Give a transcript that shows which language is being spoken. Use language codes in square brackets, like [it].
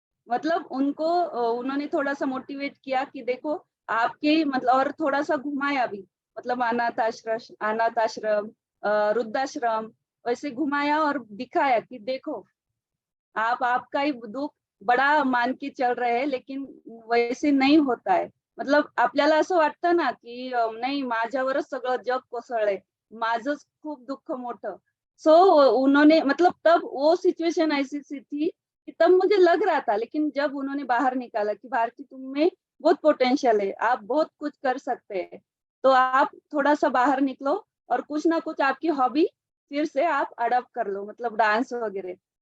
[hi] मतलब उनको उन्होंने थोड़ा सा मोटिवेट किया कि देखो आपके मतलब, और थोड़ा सा घुमाया भी, मतलब अनाथ आश्रम वृद्धाश्रम वैसे घुमाया और दिखाया कि देखो आप आपका ही दुःख बड़ा मान के चल रहे हैं, लेकिन वैसे नहीं होता है। [mr] मतलब आपल्याला असं वाटतं ना की नाही माझ्यावरच सगळं जग कोसळलंय, माझंच खूप दुःख मोठं। [hi] सो उन्होंने मतलब तब वो सिचुएशन ऐसी सी थी कि तब मुझे लग रहा था, लेकिन जब उन्होंने बाहर निकाला कि भारती तुम में बहुत पोटेंशियल है, आप बहुत कुछ कर सकते हैं, तो आप थोड़ा सा बाहर निकलो और कुछ ना कुछ आपकी हॉबी फिर से आप अडॉप्ट कर लो, मतलब डांस वगैरह।